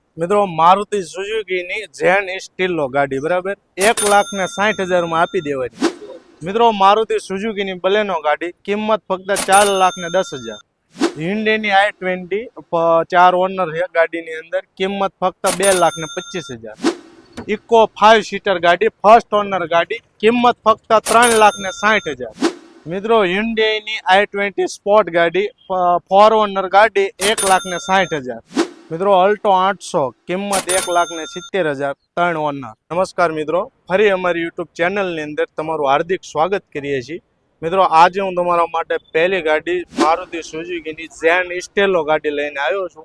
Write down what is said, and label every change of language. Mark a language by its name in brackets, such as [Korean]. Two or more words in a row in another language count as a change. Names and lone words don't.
[Gujarati] મિત્રો મારુતિ સુઝુકીની ઝેન સ્ટીલો ગાડી બરાબર 1,60,000 માં આપી દેવાની। મિત્રો મારુતિ સુઝુકીની બલેનો ગાડી કિંમત ફક્ત 4,10,000। hyundai i20 4 ઓનર છે ગાડીની અંદર, કિંમત ફક્ત 2,25,000। ઇકો 5 સીટર ગાડી [English] first owner [Gujarati] ગાડી, કિંમત ફક્ત 3,60,000। મિત્રો hyundai i20 સ્પોર્ટ ગાડી 4 ઓનર ગાડી 1,60,000। મિત્રો અલ્ટો 800 કિંમત 1,70,000 3 ઓનર। નમસ્કાર મિત્રો, ફરી અમારી યુટ્યુબ ચેનલની અંદર તમારું હાર્દિક સ્વાગત કરીએ છીએ। મિત્રો આજે હું તમારા માટે પહેલી ગાડી મારુતિ સુઝુકીની ઝેન સ્ટેલો ગાડી લઈને આવ્યો છું।